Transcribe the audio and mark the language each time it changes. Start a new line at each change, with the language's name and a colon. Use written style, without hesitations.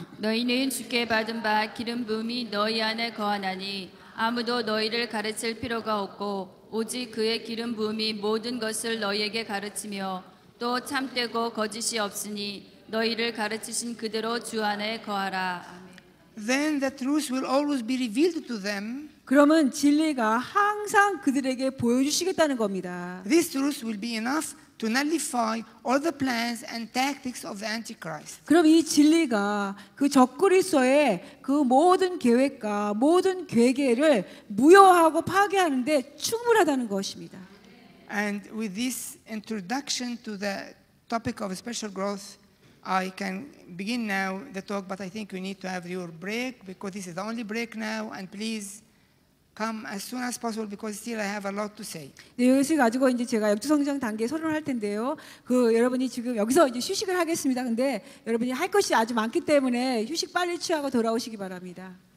Korean: 너희는 주께 받은 바 기름 부음이 너희 안에 거하나니 아무도 너희를 가르칠 필요가 없고 오직 그의 기름 부음이 모든 것을 너희에게 가르치며 또 참되고 거짓이 없으니 너희를 가르치신 그대로 주 안에 거하라.
English: Then the truth will always be revealed to them.
Korean: 그러면 진리가 항상 그들에게 보여주시겠다는 겁니다.
English: This truth will be enough to nullify all the plans and tactics of the Antichrist.
Korean: 그럼 이 진리가 그 적그리스도의 그 모든 계획과 모든 괴계를 무효하고 파괴하는데 충분하다는 것입니다.
English: And with this introduction to the topic of spiritual growth, I can begin now the talk, but I think we need to have your break because this is the only break now, and please come as soon as possible because still I have a lot to say.
Korean: 네, 이것을 가지고 이제 제가 영적 성장 단계 서론할 텐데요. 그 여러분이 지금 여기서 이제 휴식을 하겠습니다. 근데 여러분이 할 것이 아주 많기 때문에 휴식 빨리 취하고 돌아오시기 바랍니다.